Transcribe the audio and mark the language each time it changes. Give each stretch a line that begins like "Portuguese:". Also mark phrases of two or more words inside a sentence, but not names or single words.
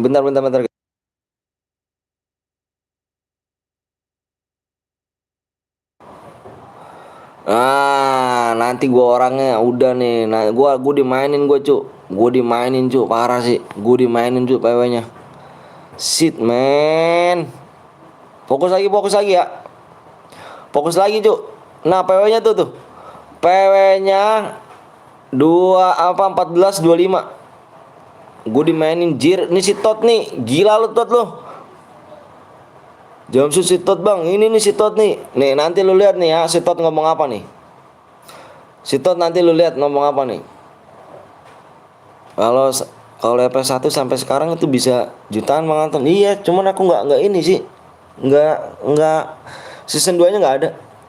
Indonesian: Bentar. Nah, nanti gua orangnya udah nih. Nah, gua dimainin Cuk. Gua dimainin, Cuk. Parah sih. Gua dimainin, Cuk, PW-nya.
English: Shit, man.
Indonesian: Fokus lagi ya. Fokus lagi, Cuk. Nah, PW-nya tuh. PW-nya 14 25. Gua dimainin jir. Ini si Tot nih. Gila lu Tot lu. Jamsut si Tot bang, ini nih si Tot nih. Nih nanti lu lihat nih ya, si Tot ngomong apa nih. Si Tot nanti lu lihat ngomong apa nih. Kalau LP1 sampai sekarang itu bisa jutaan bang Anton. Iya, cuman aku nggak ini sih. Nggak season 2-nya nggak ada.